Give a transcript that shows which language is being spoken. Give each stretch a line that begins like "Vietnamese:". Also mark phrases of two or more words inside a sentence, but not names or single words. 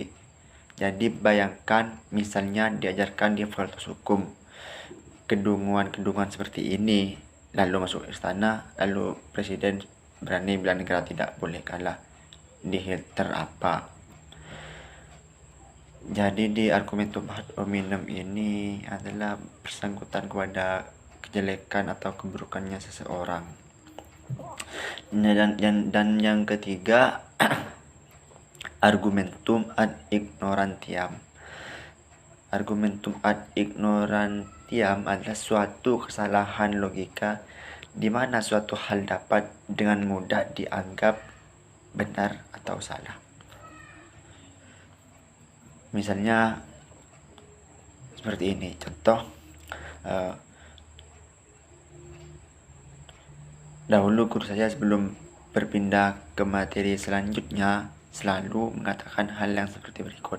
Indonesian: Jadi bayangkan misalnya diajarkan di fakultas hukum kedunguan seperti ini, lalu masuk istana, lalu presiden berani bilang negara tidak boleh kalah. Dihilter apa? Jadi di
Latin: argumentum ad hominem
Indonesian: ini adalah bersangkutan kepada kejelekan atau keburukannya seseorang. Dan yang ketiga,
Latin: argumentum ad ignorantiam. Argumentum ad ignorantiam
Indonesian: adalah suatu kesalahan logika di mana suatu hal dapat dengan mudah dianggap benar atau salah. Misalnya seperti ini, contoh, dahulu guru saya sebelum berpindah ke materi selanjutnya selalu mengatakan hal yang seperti berikut.